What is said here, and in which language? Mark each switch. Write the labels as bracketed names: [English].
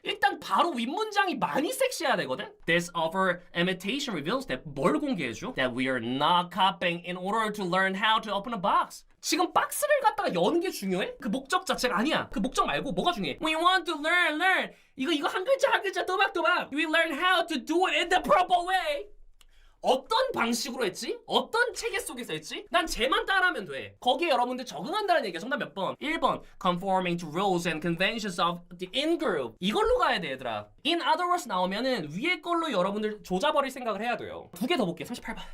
[Korean] 일단 바로 윗문장이 많이 섹시해야 되거든? [English] This over imitation reveals that [Korean] 뭘 공개해줘? [English] That we are not copying in order to learn how to open a box. [Korean] 지금 박스를 갖다가 여는 게 중요해? 그 목적 자체가 아니야. 그 목적 말고 뭐가 중요해? [English] We want to learn. [Korean] 이거 한 글자 또박또박. [English] We learn how to do it in the proper way. [Korean] 어떤 방식으로 했지? 어떤 체계 속에서 했지? 난 쟤만 따라하면 돼. 거기에 여러분들 적응한다는 얘기야. 정답 몇 번? 1번. [English] Conforming to rules and conventions of the in-group. [Korean] 이걸로 가야 돼, 얘들아. [English] In other words [Korean] 나오면은 위에 걸로 여러분들 조져버릴 생각을 해야 돼요. 2개 더 볼게요. 38번.